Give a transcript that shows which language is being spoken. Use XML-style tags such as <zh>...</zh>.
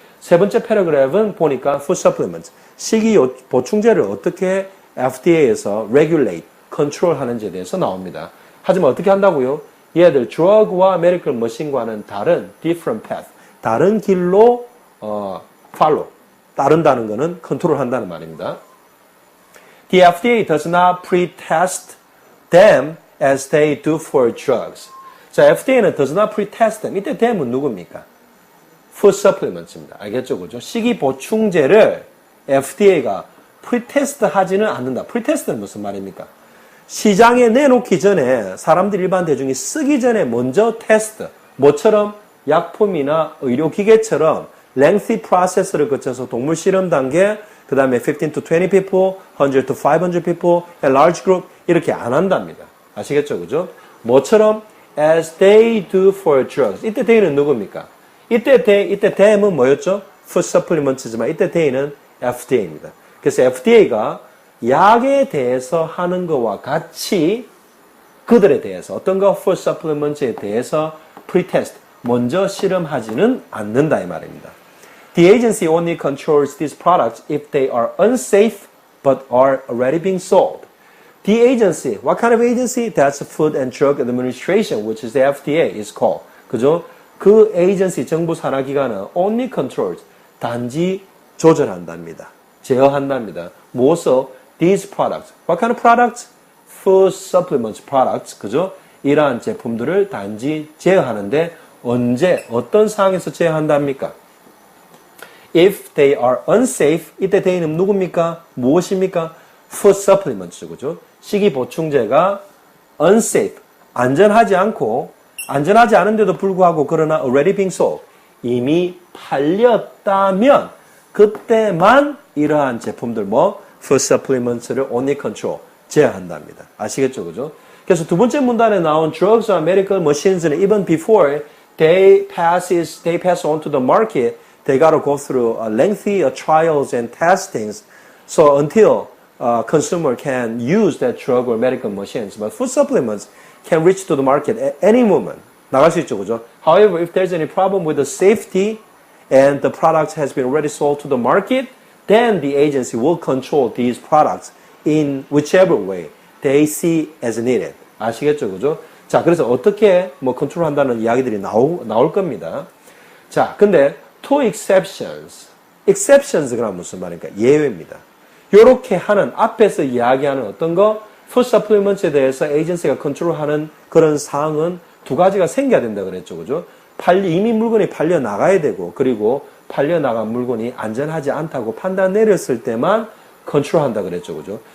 <ko>세 번째 패러그래프는 보니까 food supplements, 식이 보충제를 어떻게 FDA에서 regulate, control 하는지에 대해서 나옵니다. 하지만 어떻게 한다고요? 얘들 drug와 medical machine과는 다른 different path, 다른 길로 follow, 따른다는 것은 컨트롤 한다는 말입니다.</ko> <en>The FDA does not pre-test them as they do for drugs.</en> <ko>자, FDA는</ko> <en>does not pre-test them.</en> <ko>이때 them은 누굽니까? food supplements입니다. 알겠죠? 그죠? 식이 보충제를 FDA가 프리테스트 하지는 않는다. 프리테스트는 무슨 말입니까? 시장에 내놓기 전에 사람들 일반 대중이 쓰기 전에 먼저 테스트. 뭐처럼? 약품이나 의료기계처럼 lengthy process를 거쳐서 동물 실험 단계, 그 다음에</ko> <en>15 to 20 people, 100 to 500 people, a large group</en> <ko>이렇게 안 한답니다. 아시겠죠? 그죠? 뭐처럼?</ko> <en>as they do for drugs.</en> <ko>이때 they는 누굽니까? 이때 them은 뭐였죠? food supplements지만 이때 they는 FDA입니다. 그래서 FDA가 약에 대해서 하는 것과 같이 그들에 대해서 어떤 거 food supplements에 대해서 pre-test, 먼저 실험하지는 않는다 이 말입니다.</ko> <en>The agency only controls these products if they are unsafe but are already being sold. The agency, what kind of agency? That's the Food and Drug Administration, which is the FDA is called.</en> <ko>그죠? 그 에이전시 정부 산하 기관은</ko> <en>only controls</en> <ko>단지 조절한답니다. 제어한답니다. 무엇을?</ko> <en>These products. What kind of products? Food supplements products.</en> <ko>그죠? 이러한 제품들을 단지 제어하는데 언제 어떤 상황에서 제어한답니까?</ko> <en>If they are unsafe.</en> <ko>이때 they는 누굽니까? 무엇입니까? Food supplements. 그죠? 식이 보충제가 unsafe. 안전하지 않은데도 불구하고 그러나</ko> <en>already being sold,</en> <ko>이미 팔렸다면 그때만 이러한 제품들 food supplements를 only control, 제어한답니다. 아시겠죠? 그죠? 그래서 두 번째 문단에 나온</ko> <en>drugs and medical machines는 even before they pass on to the market, they gotta go through lengthy trials and testings. So until consumer can use that drug or medical machines, but food supplements can reach to the market at any moment.</en> <ko>나갈 수 있죠, 그죠?</ko> <en>However, if there's any problem with the safety and the product has been already sold to the market, then the agency will control these products in whichever way they see as needed.</en> <ko>아시겠죠, 그죠? 자, 그래서 어떻게 컨트롤한다는 이야기들이 나올 겁니다. 자, 근데</ko> <en>two exceptions.</en> <ko>exceptions 그럼 무슨 말입니까? 예외입니다. 요렇게 하는 앞에서 이야기하는 어떤 거 food supplements에 대해서 에이전시가 컨트롤하는 그런 사항은 두 가지가 생겨야 된다 그랬죠. 그죠? 이미 물건이 팔려 나가야 되고, 그리고 팔려 나간 물건이 안전하지 않다고 판단 내렸을 때만 컨트롤한다 그랬죠. 그죠?</ko>